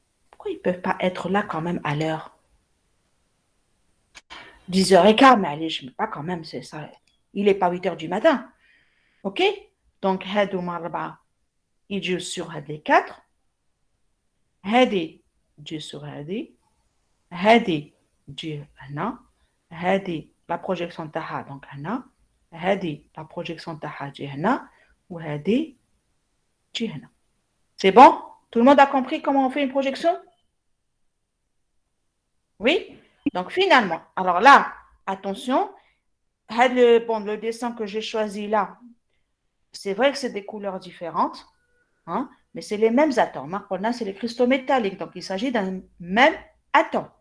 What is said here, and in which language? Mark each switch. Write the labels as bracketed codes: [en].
[fr] Pourquoi ils ne peuvent pas être là quand même à l'heure? 10h15, mais allez, je ne mets pas quand même, c'est ça. Il n'est pas 8h du matin. OK? Donc, Hadouma, il joue sur les 4. [ar] هذه تجي sur هذه تجي هنا هذه la projection تاعها donc هنا هذه la projection تاعها تجي هنا وهذه تجي هنا. [fr] C'est bon? Tout le monde a compris comment on fait une projection? Oui? Donc finalement, alors là, attention, le dessin que j'ai choisi là, c'est vrai que c'est des couleurs différentes, hein? Mais c'est les mêmes atomes. Hein. C'est les cristaux métalliques. Donc, il s'agit d'un même atome.